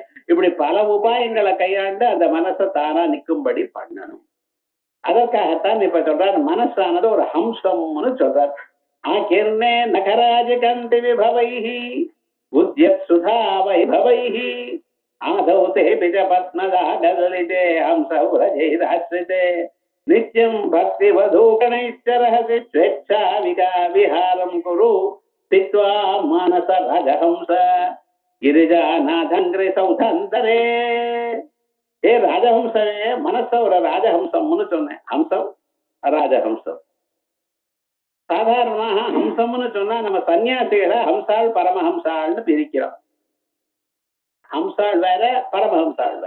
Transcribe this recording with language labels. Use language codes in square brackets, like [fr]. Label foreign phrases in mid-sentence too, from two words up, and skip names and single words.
[ta] இப்படி பல உபாயங்களை கையாண்டு அந்த மனசை தானா நிற்கும்படி பண்ணணும். அதற்காகத்தான் இப்ப சொல்றார், மனசானது ஒரு ஹம்சம்னு சொல்றார். [sa] आकीर्णे नखराज कान्ति विभवैः उद्यत् सुधा वैभवैः आदौ ते पिजपत्नदागलिते हंसौरजैराश्रिते नित्यं भक्तिवधूगणैश्चरहसि स्वेच्छा विहारं कुरु स्थित्वा मानस राजहंस गिरिजानाथाङ्घ्रि सौधान्तरे. [ta] ஏ ராஜஹம்சனே மனச ஒரு ராஜஹம்சம்னு சொன்னேன். ஹம்சம் ராஜஹம்சம். சாதாரணமாக ஹம்சம்னு சொன்னா நம்ம சன்னியாசிகளை ஹம்சாள் பரமஹம்சாள்னு பிரிக்கிறோம். ஹம்சாள் வேற, பரமஹம்சாள் வேற.